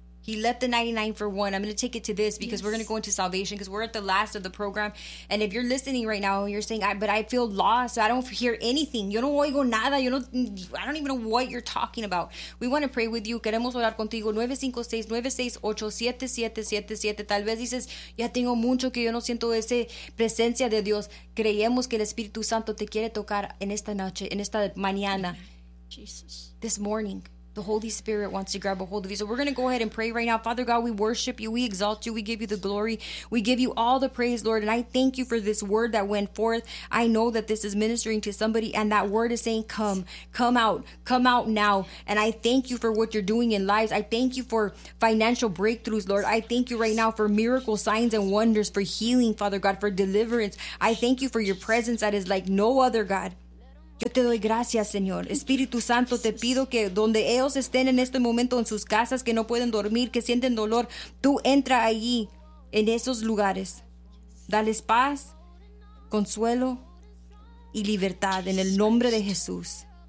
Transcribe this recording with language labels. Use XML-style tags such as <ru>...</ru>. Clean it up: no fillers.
<en>He left the 99 for one. I'm going to take it to this because we're going to go into salvation because we're at the last of the program. And if you're listening right now, you're saying, but I feel lost. I don't hear anything.</en> <es>Yo no oigo nada.</es> <en>I don't even know what you're talking about. We want to pray with you.</en> <es>Queremos orar contigo.</es> <en>956-968-7777.</en> <es>Tal vez dices, ya tengo mucho que yo no siento esa presencia de Dios. Creemos que el Espíritu Santo te quiere tocar en esta noche, en esta mañana.</es> <en>Jesus. This morning. The Holy Spirit wants to grab a hold of you. So we're going to go ahead and pray right now. Father God, we worship you. We exalt you. We give you the glory. We give you all the praise, Lord. And I thank you for this word that went forth. I know that this is ministering to somebody. And that word is saying, come. Come out. Come out now. And I thank you for what you're doing in lives. I thank you for financial breakthroughs, Lord. I thank you right now for miracle signs and wonders, for healing, Father God, for deliverance. I thank you for your presence that is like no other, God.</en> <es>Yo te doy gracias, Señor. Espíritu Santo, te pido que donde ellos estén en este momento, en sus casas, que no pueden dormir, que sienten dolor, tú entra allí, en esos lugares. Dales paz, consuelo y libertad en el nombre de Jesús.</es>